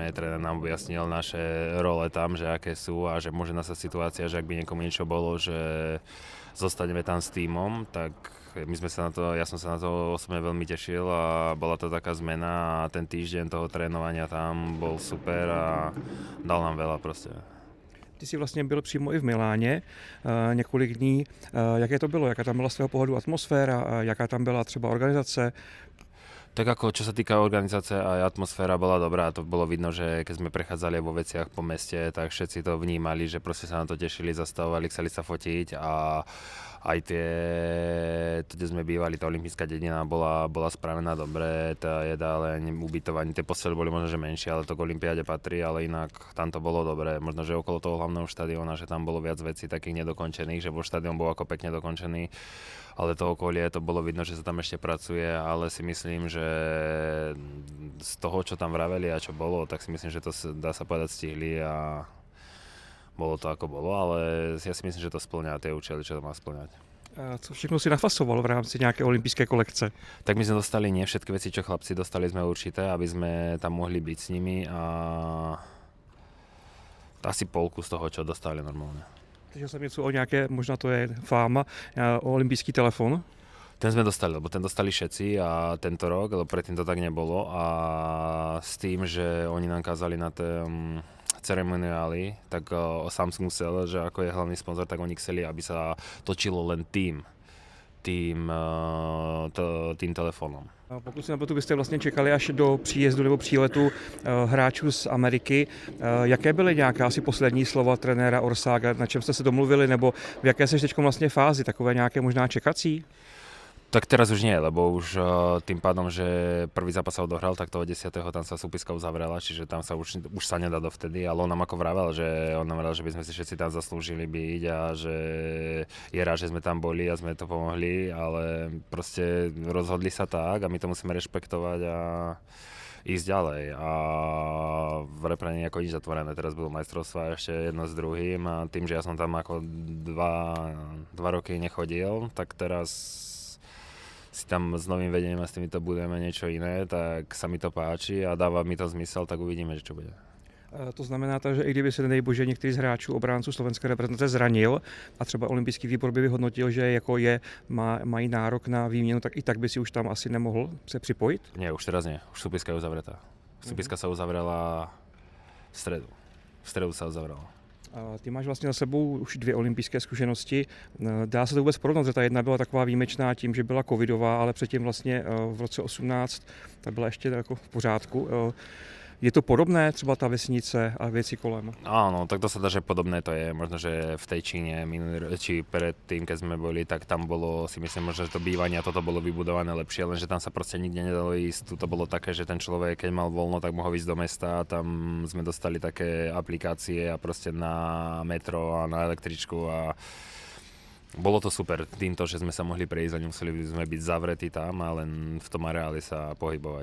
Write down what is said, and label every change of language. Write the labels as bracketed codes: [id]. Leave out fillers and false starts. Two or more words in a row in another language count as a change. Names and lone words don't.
[sk] Tréner nám objasnil naše role tam, že aké sú a že môže nastať situácia, že ak by niekomu niečo bolo, že zostaneme tam s tímom, tak my sme sa na to, ja som sa na to osobne veľmi tešil a bola to taká zmena a ten týždeň toho trénovania tam bol super a dal nám veľa proste. [cs] Ty jsi vlastně byl přímo i v Miláně několik dní. Jaké to bylo? Jaká tam byla z tvého pohledu atmosféra? Jaká tam byla třeba organizace? [sk] Tak ako čo sa týka organizácie, aj atmosféra bola dobrá, to bolo vidno, že keď sme prechádzali vo veciach po meste, tak všetci to vnímali, že proste sa na to tešili, zastavovali, chceli sa fotiť a aj kde sme bývali, tá olympijská dedina bola spravená dobre, tá jedáleň, ubytovanie, tie postele boli možno, že menšie, ale to k olympiáde patrí, ale inak tam to bolo dobre, možno, že okolo toho hlavného štadióna, že tam bolo viac vecí takých nedokončených, že štadión bol ako pekne dokončený, ale to okolie to bolo vidno, že sa tam ešte pracuje, ale si myslím, že z toho, čo tam vraveli a čo bolo, tak si myslím, že to dá sa povedať stihli a bolo to ako bolo, ale ja si myslím, že to splňa tie účely, čo to má splňať. [cs] Co všechno si nafasoval v rámci nějaké olympijské kolekce? [sk] Tak my sme dostali nie všetky veci, čo chlapci dostali sme určité, aby sme tam mohli byť s nimi a asi polku z toho, čo dostali normálne. [cs] Slyšel jsem něco o nějaké, možná to je fáma, o olympijský telefon. [sk] Ten sme dostali, lebo ten dostali všetci a tento rok, lebo predtým to tak nebolo a s tým, že oni nám kázali na tom ceremoniáli, tak Samsung chcel, že ako je hlavný sponzor, tak oni chceli, aby sa točilo len tým telefónom. [cs] Pokud si napletu, vy jste vlastně čekali až do příjezdu nebo příletu hráčů z Ameriky. Jaké byly nějaká asi poslední slova trenéra Orsága, na čem jste se domluvili, nebo v jaké seš teď vlastně fázi, takové nějaké možná čekací? [sk] Tak teraz už nie, lebo už tým pádom, že prvý zápas sa odohral, tak toho 10. tam sa súpiska uzavrela, čiže tam sa už sa nedá dovtedy, ale on nám ako vravel, že by sme si všetci tam zaslúžili byť a že je rád, že sme tam boli a sme to pomohli, ale proste rozhodli sa tak a my to musíme rešpektovať a ísť ďalej a v repre nie je ako nič zatvorené, teraz budú majstrovstvá ešte jedno s druhým a tým, že ja som tam ako dva roky nechodil, tak teraz si tam s novým vedením a s týmito budeme niečo iné, tak sa mi to páči a dáva mi to zmysel, tak uvidíme, že čo bude. [cs] To znamená, že i kdyby se, nedej bože, některý z hráčů obránců slovenské reprezentace zranil a třeba olympijský výbor by vyhodnotil, že jako mají nárok na výměnu, tak i tak by si už tam asi nemohl se připojit? [sk] Nie, už teraz nie. Už súpiska je uzavretá. Súpiska sa uzavrela v stredu. V stredu sa uzavrela. [cs] Ty máš vlastně za sebou už 2 olympijské zkušenosti. Dá se to vůbec porovnat, že ta jedna byla taková výjimečná tím, že byla covidová, ale předtím vlastně v roce 18 ta byla ještě jako v pořádku. Je to podobné, třeba ta vesnice a věci kolem? [sk] Áno, tak to sa dá, že podobné to je. Možno, že v tej Číne, či predtým, keď sme boli, tak tam bolo, si myslím, možno, že to bývanie a toto bolo vybudované lepšie, lenže tam sa proste nikde nedalo ísť. Tu to bolo také, že ten človek, keď mal voľno, tak mohol ísť do mesta. Tam sme dostali také aplikácie a proste na metro a na električku a bolo to super týmto, že sme sa mohli prejsť a nemuseli sme byť zavretí tam a len v tom areáli sa pohybovať.